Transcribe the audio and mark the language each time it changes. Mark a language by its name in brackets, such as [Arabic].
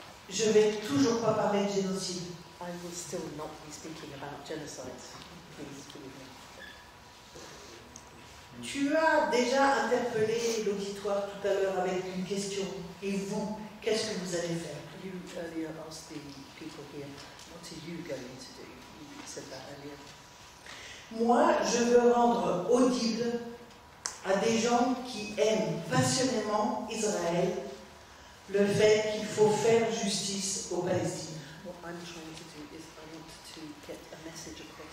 [French] Je ne vais toujours pas parler de génocide. [English] I will still not be speaking about genocide. Please believe me. [French] Tu as déjà interpellé l'auditoire tout à l'heure avec une question. Et vous, qu'est-ce que vous allez faire? [English] You earlier asked the people here, what are you going to do? You said that earlier. [French] Moi, je veux rendre audible à des gens qui aiment passionnément Israël le fait qu'il faut faire justice aux Palestiniens. [English] What I'm trying to do is I want to get a message across.